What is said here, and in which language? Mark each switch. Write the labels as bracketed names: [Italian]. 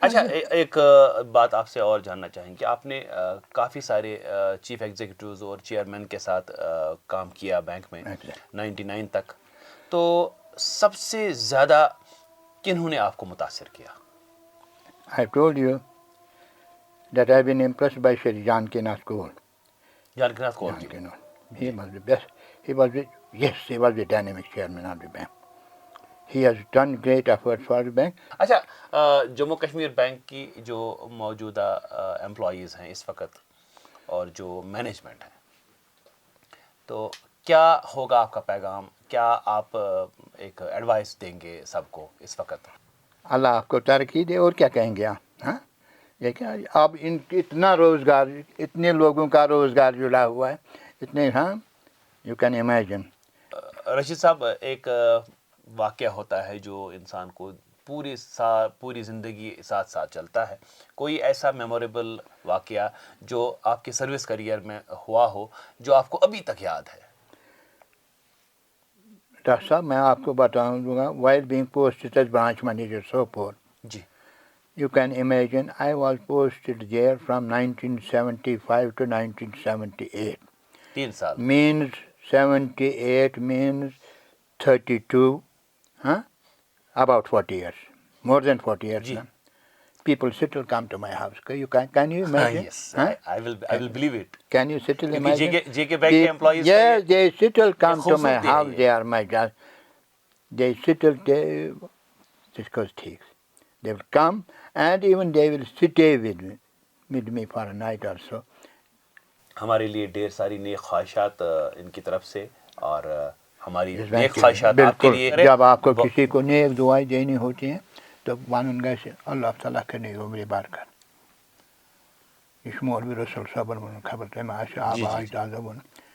[Urdu] اچھا، ایک بات آپ سے اور جاننا چاہیں کہ آپ نے کافی سارے چیف ایگزیکٹوز اور چیئرمین کے ساتھ کام کیا بینک میں 99 تک، تو سب سے زیادہ کنہوں نے آپ کو متاثر کیا؟ [English] I told you that I have been impressed by Shri Janakinath Kaur. [Urdu] جانکناتھ cover جی. [English] He was the best. He was the dynamic chairman of the bank. He has done great efforts for the bank. [Urdu] اچھا، Jammu Kashmir bank کی جو موجودہ employees ہیں اس وقت اور جو management ہے، تو کیا ہوگا آپ کا پیغام؟ کیا آپ ایک ایڈوائس دیں گے سب کو اس وقت؟ اللہ آپ کو ترقی دے، اور کیا کہیں گے آپ؟ ہاں، لیکن اب اتنا روزگار، اتنے لوگوں کا روزگار جڑا ہوا ہے، اتنے، ہاں، [English] You can imagine. [Urdu] رشید صاحب، ایک واقعہ ہوتا ہے جو انسان کو پوری زندگی ساتھ چلتا ہے. کوئی ایسا میموریبل واقعہ جو آپ کے سروس کریئر میں ہوا ہو جو آپ کو ابھی تک یاد ہے؟ ڈاکٹر صاحب میں آپ کو بتاؤں دوں گا، [English] while being posted as branch manager [Urdu] Sopore. جی. [English] You can imagine I was posted there from 1975 to 1978. [Urdu] 3 سال. [English] Means 78 means 32, huh? About 40 years, more than 40 years. [Urdu] Ji. [English] Now. People still come to my house. Can you imagine? Yes, huh? I will believe it. Can you still imagine? [Urdu] JK Bank کے employees. [English] Yes, they still come to my [Urdu] خوبصورتی ہے [English] house. [Urdu] یہ. [English] They are my guys. They still discuss things. They will come and even they will stay with me for a night or so. [Urdu] ہمارے لیے ڈھیر ساری نیک خواہشات ان کی طرف سے، اور ہماری نیک خواہشات آپ کے لیے. جب آپ کو کسی کو نیک دعائیں دینی ہوتی ہیں تو [Kashmiri] وانن گژھِ [Urdu] اللہ تعالیٰ کرے عمر برکت. [Kashmiri] یہ چھُ مولوی رسول صٲبن ووٚنمُت، خبر تۄہہِ ما آسہِ آب آج تازہ ووٚنمُت.